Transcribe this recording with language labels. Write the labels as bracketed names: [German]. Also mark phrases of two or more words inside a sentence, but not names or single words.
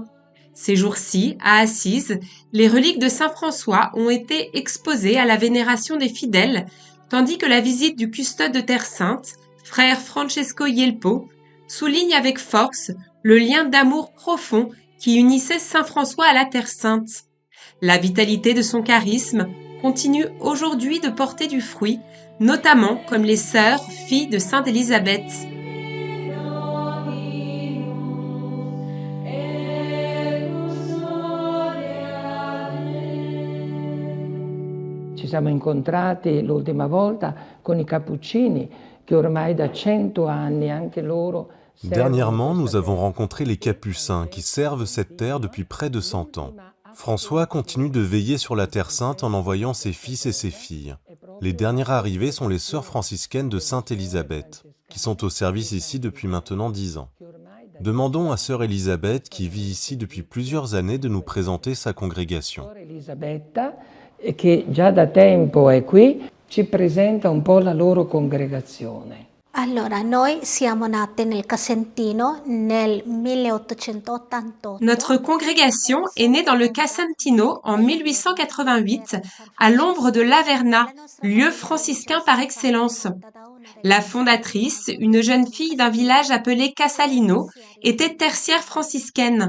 [French] Ces jours-ci, à Assise, les reliques de saint François ont été exposées à la vénération des fidèles, tandis que la visite du custode de Terre Sainte, frère Francesco Yelpo, souligne avec force le lien d'amour profond qui unissait saint François à la Terre Sainte. La vitalité de son charisme continue aujourd'hui de porter du fruit, notamment comme les sœurs filles de Sainte Élisabeth. [Italian] Ci siamo incontrati l'ultima volta con i Cappuccini, che ormai da 100 anni anche loro. [French] Dernièrement, nous avons rencontré les Capucins qui servent cette terre depuis près de 100 ans. François continue de veiller sur la Terre Sainte en envoyant ses fils et ses filles. Les dernières arrivées sont les sœurs franciscaines de Sainte Élisabeth, qui sont au service ici depuis maintenant 10 ans. Demandons à sœur Élisabeth, qui vit ici depuis plusieurs années, de nous présenter sa congrégation. [Italian] Elisabetta, che già da tempo è qui, ci presenta un po' la loro congregazione. Allora, noi siamo nate nel Casentino nel 1888. [French] Notre congrégation est née dans le Casentino en 1888, à l'ombre de l'Averna, lieu franciscain par excellence. La fondatrice, une jeune fille d'un village appelé Casalino, était tertiaire franciscaine.